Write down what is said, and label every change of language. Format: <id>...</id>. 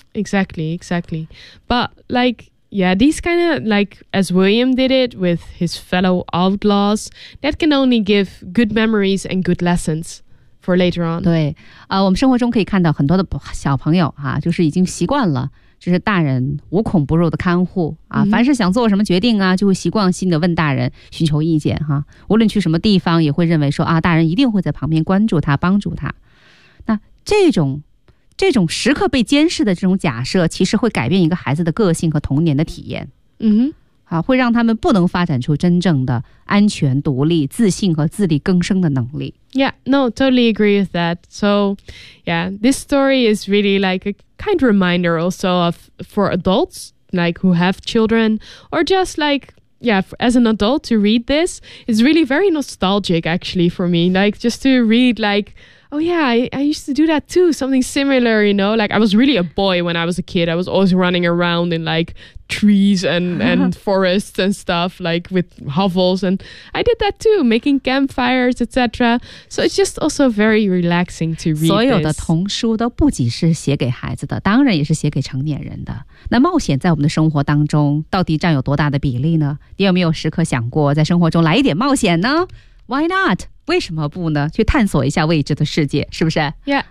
<en>Exactly, exactly. But like,Yeah, these kind of, like, as William did it with his fellow outlaws, that can only give good memories and good lessons for later on.</en> <zh>对、我们生活中可以看到很多的小朋友、啊、就是已经习惯了，就是大人无孔不入的看护、啊 mm-hmm. 凡是想做什么决定啊，就会习惯性的问大人寻求意见、啊、无论去什么地方也会认为说啊，大人一定会在旁边关注他，帮助他。那这种时刻被监视的这种假设，其实会改变一个孩子的个性和童年的体验。嗯哼，会让他们不能发展出真正的安全、独立、自信和自力更生的能力。</zh> <en>Yeah, no, totally agree with that. So, yeah, this story is really like a kind reminder also of for adults like who have children or just like. Yeah, as an adult to read this is really very nostalgic actually for me. Like just to read like, oh yeah, I used to do that too. Something similar, you know, like I was really a boy when I was a kid. I was always running around in like trees and forests and stuff like with hovels. And I did that too, making campfires, etc. So it's just also very relaxing to read</en> <zh>所有的童书都不仅是写给孩子的，当然也是写给成年人的。那冒险在我们的生活当中到底占有多大的比例呢？你有没有时刻想过在生活中来一点冒险呢？</zh> <en>Why not?</en> <zh>为什么不呢？去探索一下未知的世界，是不是？</zh> <en>Yeah.</en>